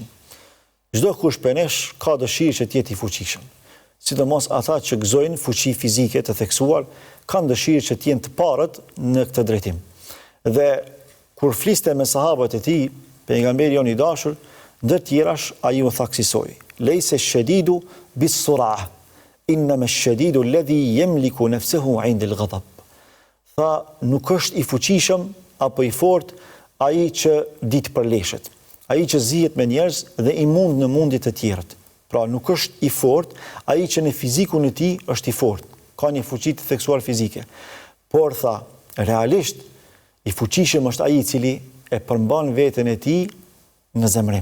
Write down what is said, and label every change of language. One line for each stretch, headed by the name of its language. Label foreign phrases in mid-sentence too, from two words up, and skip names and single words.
Albanian: Çdo kush prej nesh ka dëshirë që të jetë i fuqishëm. Sidomos ata që gëzojnë fuqi fizike të theksuar, kanë dëshirë që të jenë të parët në këtë drejtim. Dhe kur fliste me sahabët e tij, pejgamberi i dashur, ndër tjerash ai u tha kësaj:
Arabic: "ليس الشديد بالصرعة إنما الشديد الذي يملك نفسه عند الغضب."
Albanian: Tha, nuk është i fuqishëm apo i fortë ai që ditë përleshet, ai që zihet me njerëz dhe i mund në mundje të tjerët. Pra nuk është i fortë ai që në fizikun e tij është i fortë, ka një fuqi të theksuar fizike. Por tha, realisht i fuqishëm është ai i cili e përmban veten e tij në zemrim.